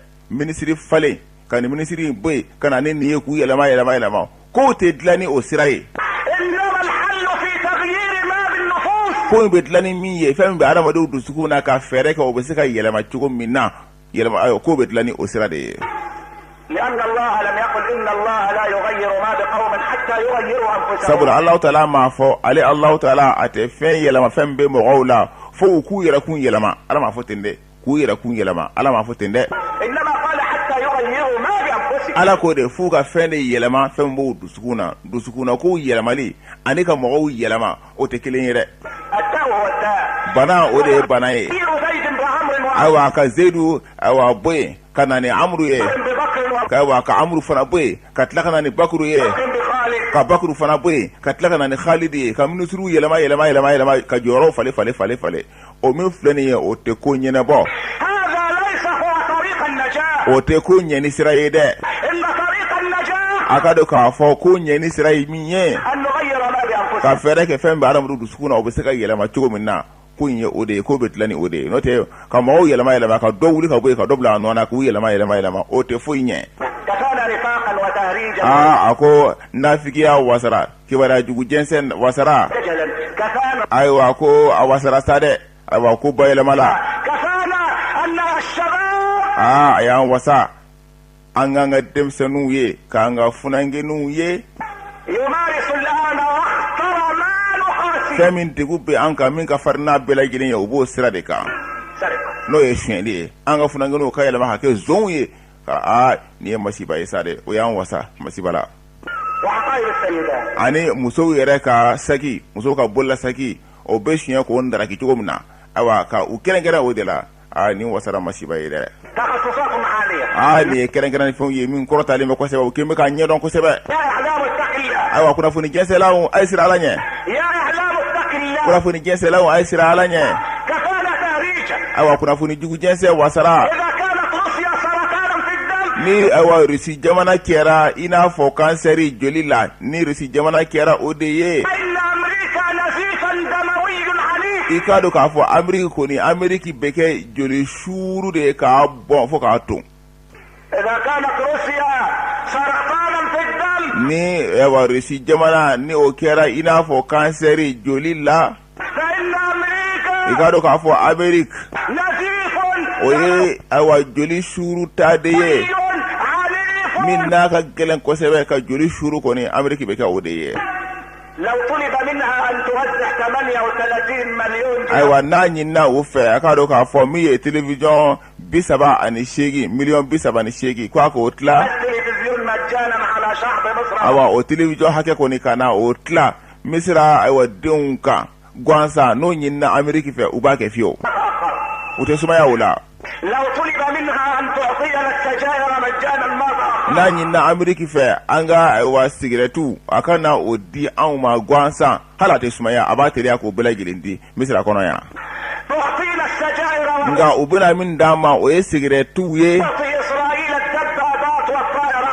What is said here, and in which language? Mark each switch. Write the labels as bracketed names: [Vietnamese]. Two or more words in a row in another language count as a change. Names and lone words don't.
[Bambara] Minisiri falen ka nin minisiri bɔ yen ka na ni nin ye k'u yɛlɛma k'o tɛ dilan ni o sira ye. [Arabic] إنما الحل في تغيير ما [Bambara] ko be dilanni min ye fɛn min bɛ adamadenw dusukun na ka fɛɛrɛ kɛ o bɛ se ka yɛlɛma cogo min na yɛlɛma ko bɛ dilanni o sira de ye. [Arabic] لأن الله لم يقل إن الله لا يغير ما بقوم حتى يغيروا أنفسهم. [Bambara] sabula Allahu Taala ma fɔ ale Allahu Taala a tɛ fɛn yɛlɛma fɛn bɛ mɔgɔw la fo u k'u yɛrɛ kun yɛlɛma Ala ma fɔ ten dɛ k'u yɛrɛ kun yɛlɛma Ala ma fɔ ten dɛ. [Arabic] إنما قال حتى يغيروا ما بأنفسهم. [Bambara] Ala ko de f'u ka fɛn de yɛlɛma fɛn b'o dusukun na k'u yɛlɛmali ani ka mɔgɔw yɛlɛma o tɛ kelen ye dɛ. [Arabic] الداء هو الداء. [Bambara] bana o de ye bana ye. [Arabic] زيد وعمر [Bambara] ayiwa ka Zaidu ayiwa bɔ yen ka na ni Amru ye ayiwa ka Amru fana bɔ yen ka tila ka na ni Bakuru ye ka Bakuru fana bɔ yen ka tila ka na ni Khalid ye ka ministres yɛlɛma ka jɔyɔrɔw fale o min filɛ nin ye o tɛ ko ɲɛnabɔ [Arabic] هذا ليس هو طريق النجاة. [Bambara] o tɛ ko ɲɛni sira ye dɛ. [Arabic] إن طريق النجاة [Bambara] a ka dɔn k'a fɔ ko ɲɛni sira ye min ye [Arabic] أن نغير ما بأنفسنا. [Bambara] ka fɛɛrɛ kɛ fɛn bɛ adamadenw dusukun na o bɛ se ka yɛlɛma cogo min na ko in ye o de ye ko bɛ dilan ni o de ye n'o tɛ ka mɔgɔw yɛlɛma ka dɔ wuli ka bɔ yen ka dɔ bila a nɔ na k'u yɛlɛma o tɛ foyi ɲɛ. [Arabic] كفانا نفاقا وتهريجا. [Bambara] a ko nafigiya wasara kibaruya jugu jɛnsɛn wasara [Arabic] كفانا. [Bambara] ayiwa ko a wasara sa dɛ ayiwa ko bayɛlɛma la. [Arabic] كفانا أن الشباب. [Bambara] a y'an wasa an k'an ka denmisɛnninw ye k'an ka funankeninw ye. [Arabic] يمارس الآن واختر ما نحاسي. [Bambara] fɛn min degun bɛ an kan min ka farin n'a bɛɛ lajɛlen ye o b'o sira de kan n'o ye sonyɛli ye an ka funankeninw ka yɛlɛma ka kɛ zonw ye nin ye masiba ye sa dɛ o y'an wasa masiba la. [Arabic] وحقائب السيدات. [Bambara] ani musow yɛrɛ ka saki musow ka bolola saki o bɛ suɲɛ k'o ndaraki cogo min na ayiwa ka u kɛrɛnkɛrɛn o de la nin wasara masiba ye dɛ. [Arabic] تخصصات عالية. [Bambara] nin ye kɛrɛnkɛrɛn fɛnw ye min kɔrɔtalen bɛ kosɛbɛ o kɛn bɛ k'a ɲɛdɔn kosɛbɛ. [Arabic] يا إعلام اتق الله. [Bambara] ayiwa kunnafoni jɛnsɛnlaw a ye sira ala ɲɛ. [Arabic] يا إعلام اتق الله. [Bambara] kunnafoni jɛnsɛnlaw a ye sira ala ɲɛ. [Arabic] كفانا تهريجا. [Bambara] ayiwa kunnafoni jugu jɛnsɛn wasara. [Arabic] إذا كانت روسيا سرطانا في الدم. [Bambara] ni ayiwa Rusi jamana kɛra i n'a fɔ kansɛri joli la ni Rusi jamana kɛra o de ye. [Arabic] فإن أمريكا نزيفا دموي عنيف. [Bambara] i k'a dɔn k'a fɔ Ameriki kɔni Ameriki bɛ kɛ joli suuru de ye k'a bɔn fo k'a ton. [Arabic] إذا كانت روسيا سرطانا في الدم. [Bambara] ni ayiwa Rusi jamana ni o kɛra i n'a fɔ kansɛri joli la. [Arabic] فإن أمريكا [Bambara] i k'a dɔn k'a fɔ Ameriki [Arabic] نزيف [Bambara] o ye ayiwa joli suuru ta de ye [Arabic] عنيف. [Bambara] min n'a ka gɛlɛn kosɛbɛ ka joli suuru kɔni Ameriki bɛ kɛ o de ye. [Arabic] لو طلب منها أن توزع 38 مليون جنيه. [Bambara] ayiwa n'a ɲinina o fɛ a k'a dɔn k'a fɔ min ye télévision 38 miliyɔn 38 ko a k'o tila. [Arabic] التلفزيون مجانا على شعب مصر. [Bambara] ayiwa o télévision hakɛ kɔni ka na o tila Misira ayiwa denw kan gansan n'o ɲinina Ameriki fɛ u b'a kɛ fiyewu u tɛ sumaya o la. [Arabic] لو طلب منها أن تعطينا السجائر مجانا ما تأخر. [Bambara] n'a ɲinina Ameriki fɛ an ka ayiwa sigirɛtu a ka na o di anw ma gansan hali a tɛ sumaya a b'a teliya k'o bɛɛ lajɛlen di Misira kɔnɔ yan. [Arabic] تعطينا السجائر [Bambara] nka u bɛna min d'an ma o ye sigirɛtuw ye. [Arabic] وتعطي إسرائيل الدبابات والطائرات.